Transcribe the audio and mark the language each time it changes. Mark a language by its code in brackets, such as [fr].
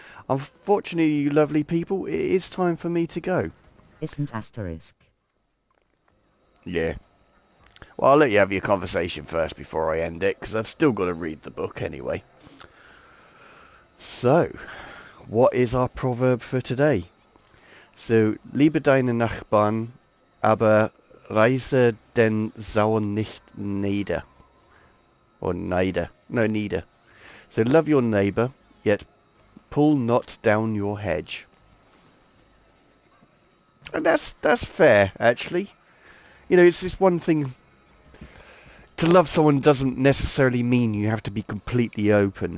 [en] Unfortunately, you lovely people, it is time for me to go. Isn't asterisk. Yeah. Well, I'll let you have your conversation first before I end it, because I've still got to read the book anyway. So, what is our proverb for today? [de] So, liebe deine Nachbarn, aber reiße den Zaun nicht nieder. [en] Or nieder. No, nieder. So, love your neighbour, yet pull not down your hedge. And that's fair, actually. You know, it's just one thing. To love someone doesn't necessarily mean you have to be completely open.